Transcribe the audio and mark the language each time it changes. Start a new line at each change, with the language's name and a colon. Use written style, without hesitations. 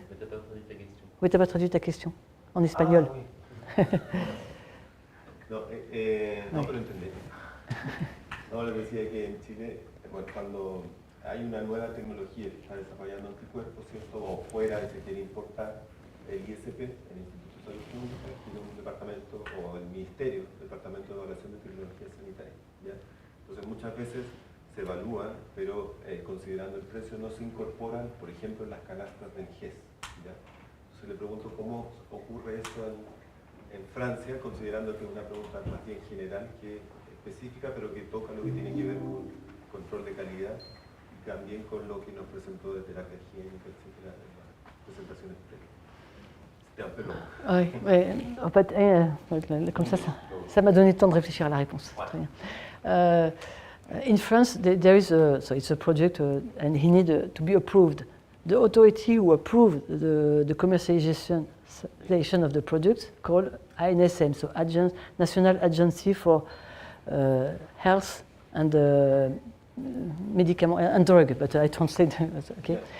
French: Mais tu n'as pas traduit ta question. Oui, tu n'as pas traduit ta question en espagnol. Ah, oui.
Spanish: No, pero entendí. No, les decía que en Chile, cuando hay una nueva tecnología que está desarrollando anticuerpos, ¿cierto? O fuera y se quiere importar, el ISP, el Instituto de Salud Pública, tiene un departamento, o el Ministerio, Departamento de Evaluación de Tecnologías Sanitarias, ¿ya? Entonces muchas veces se evalúan, pero considerando el precio no se incorporan, por ejemplo, en las canastas del GES, ¿ya? Entonces le pregunto cómo ocurre eso en Francia, considerando que es una pregunta más bien general que específica, pero que toca lo que tiene que ver con control de calidad y también con lo que nos presentó de terapia higiénica, etcétera, en las presentaciones previas.
French: C'était un peu long. Oui, ouais, en fait, comme ça m'a donné le temps de réfléchir à la réponse. Ouais. Très bien.
English: In France, there is so it's a project, and he needs to be approved. The authority who approved the commercialization of the product called ANSM, so National Agency for Health and Medicament and Drug, but I translate. Okay.